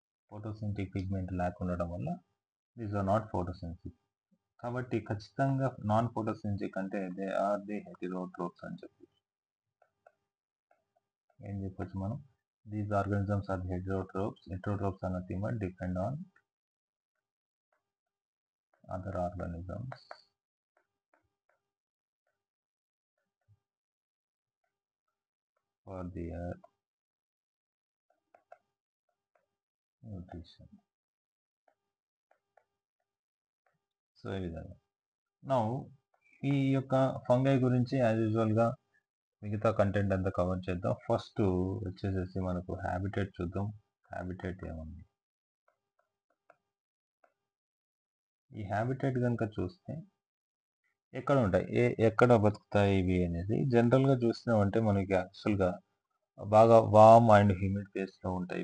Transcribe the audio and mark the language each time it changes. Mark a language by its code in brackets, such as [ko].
[te] Photosynthetic pigment lakh ఉండడం వల్ల [en] These are not photosynthetic. [te] కాబట్టి ఖచ్చితంగా నాన్ ఫోటోసింథటిక్ అంటే [en] they are the heterotrophs [te] అని చెప్పి ఏం చెప్పొచ్చు మనం. [en] These organisms are heterotrophs. Heterotrophs are nothing but depend on other organisms for their nutrition. [te] So ఈ విధంగా నౌ ఈ యొక్క ఫంగై గురించి యాజ్ యూజువల్గా మిగతా కంటెంట్ అంతా కవర్ చేద్దాం. ఫస్ట్ వచ్చేసేసి మనకు హ్యాబిటేట్ చూద్దాం. హ్యాబిటేట్ ఏముంది, ఈ హ్యాబిటేట్ కనుక చూస్తే ఎక్కడ ఉంటాయి, ఎక్కడ బతుకుతాయి ఇవి అనేది జనరల్గా చూసినామంటే మనకి యాక్చువల్గా బాగా [en] warm and humid [te] ప్లేస్లో ఉంటాయి.